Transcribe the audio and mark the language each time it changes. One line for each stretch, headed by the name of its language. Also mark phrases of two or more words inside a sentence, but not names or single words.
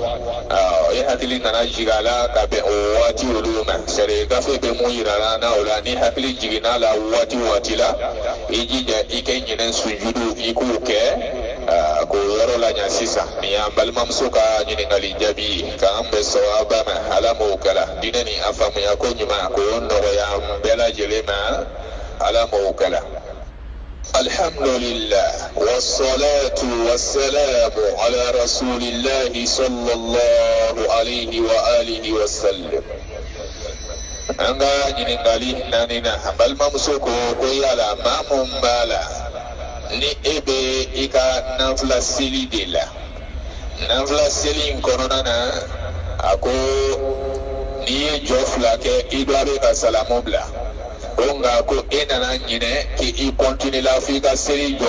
Bambara: hakili nana jigin a la ka bɛn o waati olu ma sari gafe bɛ mun yira na o la ni hakili jiginna la waati la i jija i kɛ ɲinɛ sujudu i k'o kɛ ko yɔrɔ la ɲa sisan ni y'an balimamuso ka ɲininkali jaabi k'an bɛ sɔrɔ a ba ma ala m'o kɛla diinɛ ni a faamuya ko ɲuman ko nɔgɔya an bɛɛ lajɛlen ma ala m'o kɛla.
Arabic: الحمد لله والصلاة والسلام على رسول الله صلى الله عليه وعلى آله وسلم.
Bambara: an ka ɲininkali naani na balimamuso ko yala maa mun b'a la ni e bɛ i ka nafila seli de la nafila seli in kɔnɔna na a ko n'i ye jɔ fila kɛ i dɔ bɛ ka salamu bila o nka ko e nana ɲinɛ k'i continue la f'i ka seli jɔ